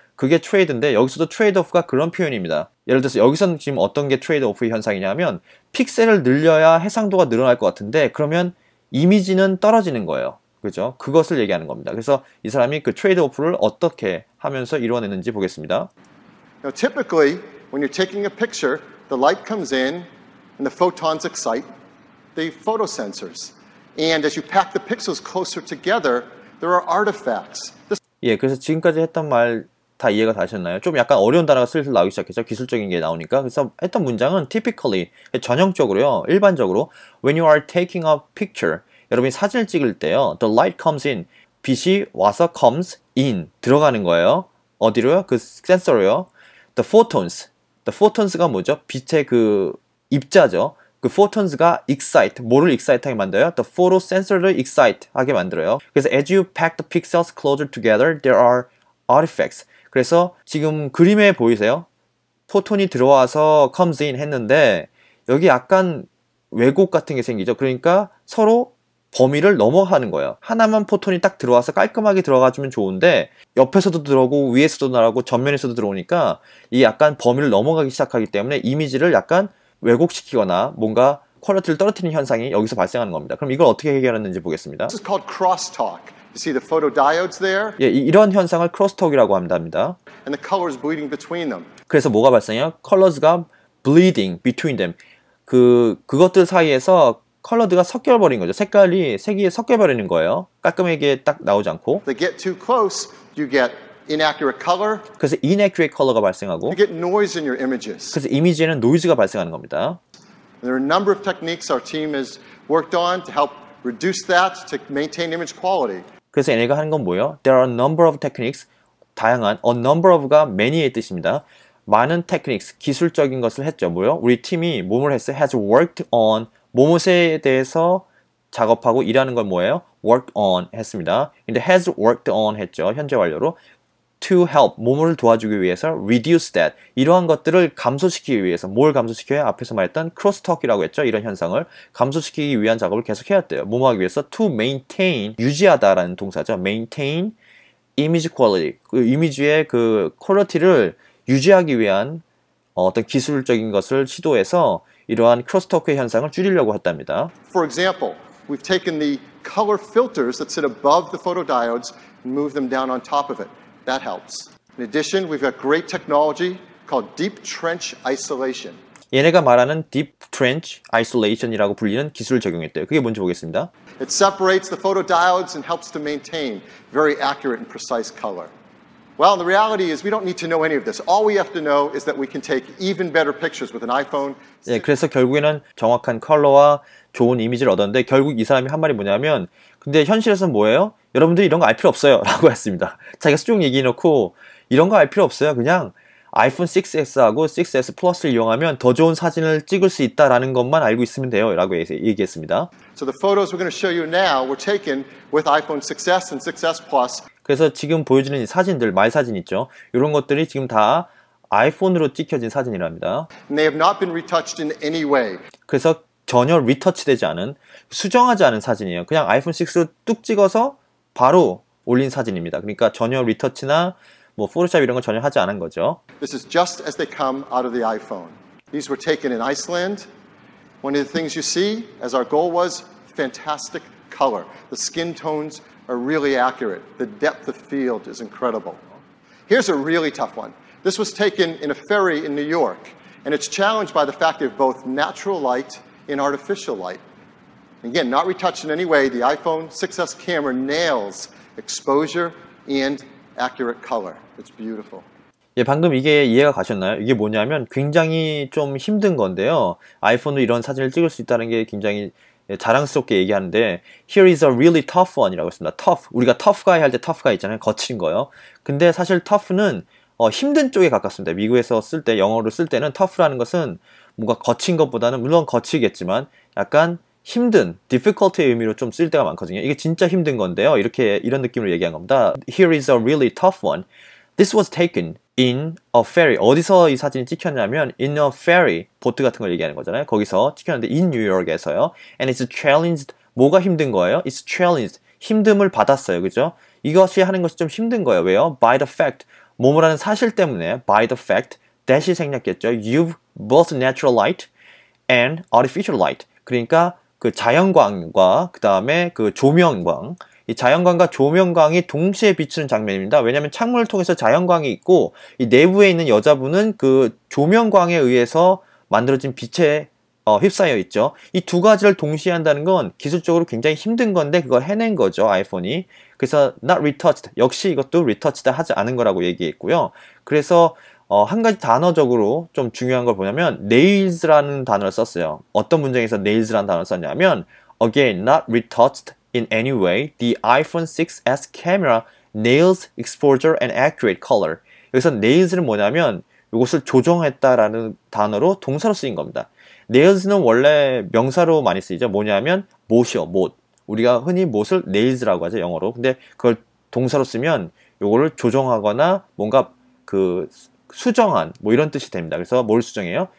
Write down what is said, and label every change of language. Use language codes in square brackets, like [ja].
[ko] 그게 트레이드인데 여기서도 트레이드 오프가 그런 표현입니다. 예를 들어서 여기서는 지금 어떤 게 트레이드 오프의 현상이냐면 픽셀을 늘려야 해상도가 늘어날 것 같은데 그러면 이미지는 떨어지는 거예요. 그죠? 그것을 얘기하는 겁니다. 그래서 이 사람이 그 트레이드오프를 어떻게 하면서 이루어내는지 보겠습니다. [en] Now, typically, when you're taking a picture, the light comes in and the photons excite the photosensors. And as you pack the pixels closer together, there are artifacts. [ko] 예, 그래서 지금까지 했던 말 다 이해가 되셨나요? 좀 약간 어려운 단어가 슬슬 나오기 시작했죠. 기술적인 게 나오니까. 그래서 했던 문장은 typically, 전형적으로요, 일반적으로 [en] when you are taking a picture, [ko] 여러분이 사진을 찍을 때요, [en] the light comes in, [ko] 빛이 와서 comes in, 들어가는 거예요. 어디로요? 그 센서로요. The photons가 뭐죠? 빛의 그 입자죠. 그 photons가 excite, 뭐를 excite하게 만들어요? The photo sensor를 excite하게 만들어요. 그래서 [en] as you pack the pixels closer together, there are artifacts. [ko] 그래서 지금 그림에 보이세요? 포톤이 들어와서 comes in 했는데 여기 약간 왜곡 같은 게 생기죠. 그러니까 서로 범위를 넘어가는 거예요. 하나만 포톤이 딱 들어와서 깔끔하게 들어가주면 좋은데 옆에서도 들어오고 위에서도 나오고 전면에서도 들어오니까 이 약간 범위를 넘어가기 시작하기 때문에 이미지를 약간 왜곡시키거나 뭔가 퀄리티를 떨어뜨리는 현상이 여기서 발생하는 겁니다. 그럼 이걸 어떻게 해결했는지 보겠습니다. [en] This is called crosstalk. You see the photodiodes there? [ko] 예, 이런 현상을 크로스톡이라고 한답니다. [en] And the colors bleeding between them. [ko] 그래서 뭐가 발생해요? 컬러즈가 [en] bleeding between them. [ko] 그것들 사이에서 컬러드가 섞여버린 거죠. 색이 섞여버리는 거예요. 깔끔하게 딱 나오지 않고. [en] If they get too close, you get inaccurate color. [ko] 그래서 inaccurate 컬러가 발생하고. [en] You get noise in your images. [ko] 그래서 이미지에는 노이즈가 발생하는 겁니다. [en] There are a number of techniques our team has worked on to help reduce that, to maintain image quality. [ko] 그래서 얘네가 하는 건 뭐예요? [en] There are a number of techniques. [ko] 다양한, a number of가 many의 뜻입니다. 많은 techniques, 기술적인 것을 했죠. 뭐요? 우리 팀이 뭐뭘 했어요? [en] has worked on, [ko] 뭐뭐에 대해서 작업하고 일하는 건 뭐예요? worked on 했습니다. 근데 has worked on 했죠. 현재 완료로. to help, 뭐뭐를 도와주기 위해서 [en] reduce that, [ko] 이러한 것들을 감소시키기 위해서 뭘 감소시켜요? 앞에서 말했던 crosstalk이라고 했죠. 이런 현상을 감소시키기 위한 작업을 계속 해야 돼요. 뭐뭐 하기 위해서 to maintain, 유지하다라는 동사죠. [en] maintain image quality, [ko] 그 이미지의 그 퀄리티를 유지하기 위한 어떤 기술적인 것을 시도해서 이러한 크로스토크의 현상을 줄이려고 했답니다. [en] For example, we've taken the color filters that sit above the photodiodes and moved them down on top of it. That helps. In addition, we've got great technology called deep trench isolation. [ko] 얘네가 말하는 deep trench isolation이라고 불리는 기술을 적용했대요. 그게 뭔지 보겠습니다. [en] It separates the photodiodes and helps to maintain very accurate and precise color. Well, the reality is we don't need to know any of this. All we have to know is that we can take even better pictures with an iPhone. [ko] 예, 그래서 결국에는 정확한 컬러와 좋은 이미지를 얻었는데 결국 이 사람이 한 말이 뭐냐면 근데 현실에서는 뭐예요? 여러분들이 이런 거 알 필요 없어요 라고 했습니다. 자기가 수중 얘기해놓고 이런 거 알 필요 없어요. 그냥 아이폰 6S하고 6S 플러스를 이용하면 더 좋은 사진을 찍을 수 있다라는 것만 알고 있으면 돼요 라고 얘기했습니다. [en] So the photos we're going to show you now were taken with iPhone 6S and 6S Plus. [ko] 그래서 지금 보여주는 이 사진들, 말사진 있죠. 이런 것들이 지금 다 아이폰으로 찍혀진 사진이랍니다. [en] And they have not been retouched in any way. [ko] 그래서 전혀 리터치되지 않은, 수정하지 않은 사진이에요. 그냥 아이폰 6로 뚝 찍어서 바로 올린 사진입니다. 그러니까 전혀 리터치나 뭐 포토샵 이런 거 전혀 하지 않은 거죠. [en] This is just as they come out of the iPhone. These were taken in Iceland. One of the things you see, as our goal was, fantastic color. The skin tones are really accurate. The depth of field is incredible. Here's a really tough one. This was taken in a ferry in New York, and it's challenged by the fact of both natural light and artificial light. Again, not retouched in any way, the iPhone 6S camera nails exposure and accurate color. It's beautiful. [ko] 예, 방금 이게 이해가 가셨나요? 이게 뭐냐면 굉장히 좀 힘든 건데요. 아이폰으로 이런 사진을 찍을 수 있다는 게 굉장히 자랑스럽게 얘기하는데 [en] Here is a really tough one [ko] 이라고 했습니다. tough. 우리가 tough guy 할 때 tough guy 있잖아요. 거친 거요. 근데 사실 tough는 힘든 쪽에 가깝습니다. 미국에서 쓸 때, 영어로 쓸 때는 tough라는 것은 뭔가 거친 것보다는 물론 거치겠지만 약간 힘든, difficult의 의미로 좀 쓸 때가 많거든요. 이게 진짜 힘든 건데요. 이런 느낌으로 얘기한 겁니다. [en] Here is a really tough one. This was taken in a ferry. [ko] 어디서 이 사진이 찍혔냐면 in a ferry, 보트 같은 걸 얘기하는 거잖아요. 거기서 찍혔는데 in New York에서요. [en] And it's challenged. [ko] 뭐가 힘든 거예요? [en] It's challenged. [ko] 힘듦을 받았어요. 그죠? 이것이 하는 것이 좀 힘든 거예요. 왜요? [en] By the fact. [ko] 뭐뭐라는 사실 때문에 [en] by the fact that이 생략했죠. You've both natural light and artificial light. [ko] 그러니까 그 자연광과 그 다음에 그 조명광, 이 자연광과 조명광이 동시에 비추는 장면입니다. 왜냐하면 창문을 통해서 자연광이 있고 이 내부에 있는 여자분은 그 조명광에 의해서 만들어진 빛에 휩싸여 있죠. 이 두 가지를 동시에 한다는 건 기술적으로 굉장히 힘든 건데 그걸 해낸 거죠, 아이폰이. 그래서 not retouched, 역시 이것도 retouched 하지 않은 거라고 얘기했고요. 그래서 한 가지 단어적으로 좀 중요한 걸 보냐면 nails라는 단어를 썼어요. 어떤 문장에서 nails라는 단어를 썼냐면 [en] again, not retouched in any way, the iPhone 6s camera nails exposure and accurate color. [ko] 여기서 nails는 뭐냐면 이것을 조정했다라는 단어로 동사로 쓰인 겁니다. nails는 원래 명사로 많이 쓰이죠. 뭐냐면 못이요, 못. 우리가 흔히 못을 nails라고 하죠, 영어로. 근데 그걸 동사로 쓰면 요거를 조정하거나 뭔가 그 수정한 뭐 이런 뜻이 됩니다. 그래서 뭘 수정해요?